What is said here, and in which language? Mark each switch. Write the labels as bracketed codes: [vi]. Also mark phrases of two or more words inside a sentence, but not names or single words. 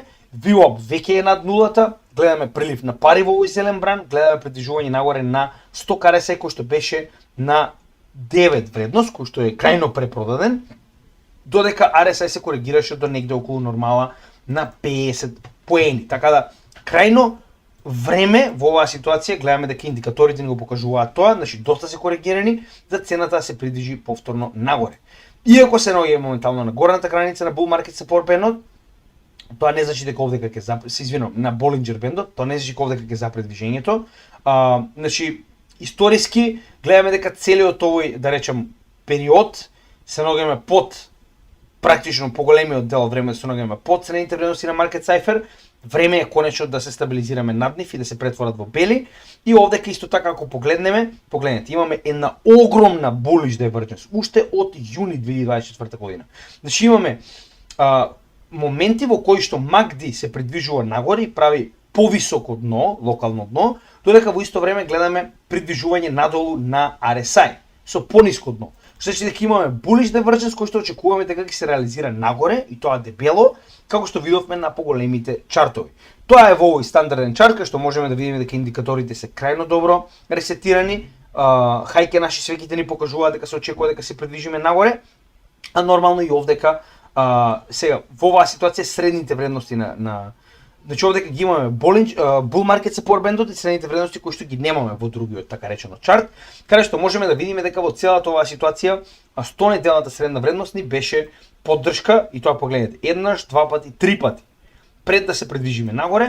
[mk] VWAP веќе е над нулата, гледаме прилив на пари во овој зелен бран, гледаме придвижување нагоре на 100 RSI кој што беше на 9 вредност, кој што е крајно препродаден, додека RSI се коригираше до негде околу нормала на 50 поени. Така да, крајно време во оваа ситуација, гледаме дека индикаторите ни го покажуваат тоа, значи доста се коригирани, за цената да се придвижи повторно нагоре. Иако се наоѓа моментално на горната граница на [en] bull market support band, [mk] тоа не значи дека овдека ќе се извинувам, на Bollinger Band, тоа не значи дека овдека ќе запре движењето. Значи историски гледаме дека целиот овој, да речем, период се наоѓаме под практично поголемиот дел од времето се наоѓаме под средните вредности на Market Cipher. Време е конечно да се стабилизираме над нив и да се претворат во бели. И овдека исто така ако погледнете, имаме една огромна [en] bullish divergence [mk] уште од јуни 2024 година. Значи имаме моменти во кои што MACD се придвижува нагоре и прави повисоко дно, локално дно, додека во исто време гледаме придвижување надолу на RSI со пониско дно. што значи дека имаме [en] bullish divergence [mk] кој што очекуваме дека ќе се реализира нагоре и тоа дебело, како што видовме на поголемите чартови. Тоа е во овој стандарден чарт кај што можеме да видиме дека индикаторите се крајно добро ресетирани, хајке наши свеките ни покажуваат дека се очекува дека се придвижиме нагоре, а нормално и овдека сега во оваа ситуација средните вредности значи овдека ги имаме [en] bull market support [mk] бендот и средните вредности кои што ги немаме во другиот така речено чарт, каде што можеме да видиме дека во целата оваа ситуација 100-неделната средна вредност ни беше поддршка и тоа погледнете еднаш, два пати, три пати пред да се придвижиме нагоре.